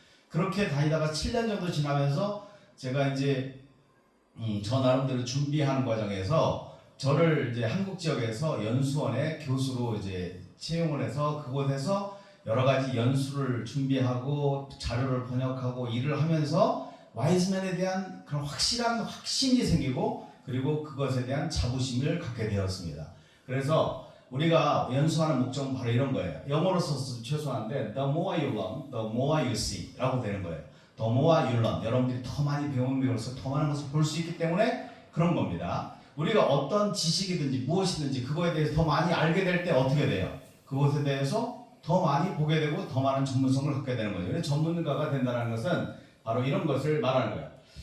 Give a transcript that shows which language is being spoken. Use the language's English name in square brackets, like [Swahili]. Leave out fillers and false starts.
[Korean] 그렇게 다니다가 7년 정도 지나면서 제가 이제 저 나름대로 준비하는 과정에서 저를 이제 한국 지역에서 연수원의 교수로 이제 채용을 해서 그곳에서 여러 가지 연수를 준비하고 자료를 번역하고 일을 하면서 와이즈맨에 대한 그런 확실한 확신이 생기고 그리고 그것에 대한 자부심을 갖게 되었습니다. 그래서 우리가 연수하는 목적은 바로 이런 거예요. 영어로 써서 최소한데 [English] the more you learn, the more you see [Korean] 라고 되는 거예요. [English] the more you learn. [Korean] 여러분들이 더 많이 배울수록 더 많은 것을 볼 수 있기 때문에 그런 겁니다. 우리가 어떤 지식이든지 무엇이든지 그거에 대해서 더 많이 알게 될 때 어떻게 돼요? 그것에 대해서 더 많이 보게 되고 더 많은 전문성을 갖게 되는 거죠. 그래서 전문가가 된다는 것은 바로 이런 것을 말하는 거예요.